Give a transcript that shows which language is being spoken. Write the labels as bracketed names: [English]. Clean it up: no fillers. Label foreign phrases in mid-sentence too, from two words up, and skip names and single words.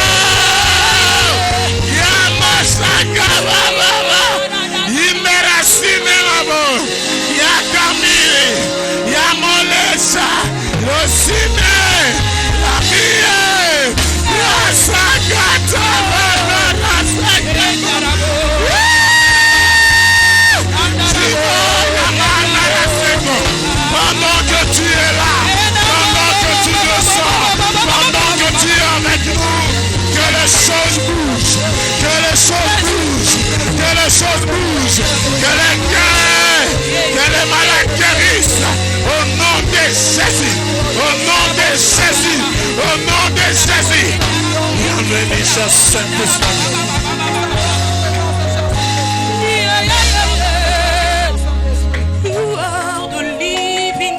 [French] Yamasaka Baba, Yimerasine Labo, Yakamiri, Yamolesa, Rosine, Lamia. Pendant que tu es là, pendant que tu nous sors, pendant que tu es avec nous, que les choses bougent, que les choses bougent, que les choses bougent, que les guerres, que les malades guérissent, au nom de Jésus, au nom de Jésus, au nom de Jésus. Bienvenue, cher Saint-Esprit. [English] You are the living